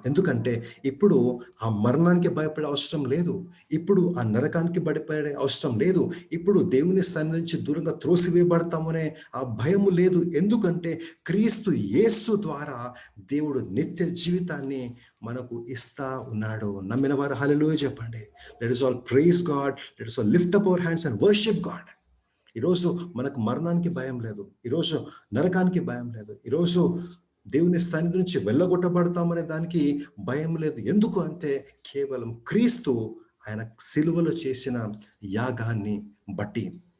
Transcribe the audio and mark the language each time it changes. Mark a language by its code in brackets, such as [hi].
[te] ఎందుకంటే ఇప్పుడు ఆ మరణానికి భయపడే అవసరం లేదు, ఇప్పుడు ఆ నరకానికి భయపడే అవసరం లేదు, ఇప్పుడు దేవుని సన్నిధి నుంచి దూరంగా త్రోసివేయబడతామనే ఆ భయము లేదు. ఎందుకంటే క్రీస్తు యేసు ద్వారా దేవుడు నిత్య జీవితాన్ని మనకు ఇస్తా ఉన్నాడు. నమ్మిన వారు హల్లెలూయా చెప్పండి. [en] Let us all praise God. Let us all lift up our hands and worship God. [te] ఈరోజు మనకు మరణానికి భయం లేదు, ఈరోజు నరకానికి భయం లేదు, ఈరోజు దేవుని సన్నిధి నుంచి వెళ్ళగొట్టబడతామనే దానికి భయం లేదు. ఎందుకు అంటే కేవలం క్రీస్తు ఆయన సిలువలో చేసిన యాగాన్ని బట్టి.